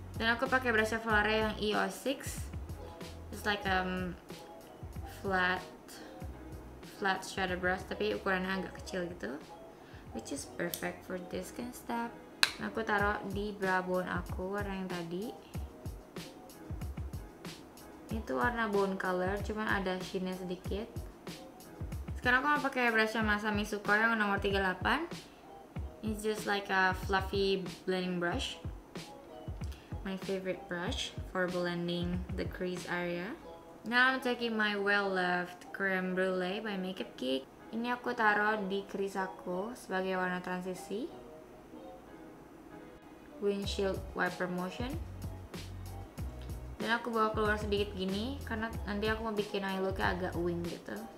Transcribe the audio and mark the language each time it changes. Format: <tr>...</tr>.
<id>Dan aku pakai brush Volare yang EO6.</id> <en>It's like flat shadow brush,</en> <id>tapi ukurannya agak kecil gitu,</id> <en>which is perfect for this kind of stuff.</en> <id>Aku taruh di brow bone aku warna yang tadi. Itu warna bone color, cuman ada sheennya sedikit. Sekarang aku mau pakai brush Masami Suko yang nomor 38.</id> <en>It's just like a fluffy blending brush. My favorite brush for blending the crease area. Now I'm taking my well-loved Creme Brulee by Makeup Geek.</en> <id>Ini aku taruh di crease aku sebagai warna transisi.</id> <en>Windshield wiper motion.</en> <id>Dan aku bawa keluar sedikit gini karena nanti aku mau bikin eye looknya agak wing gitu.</id>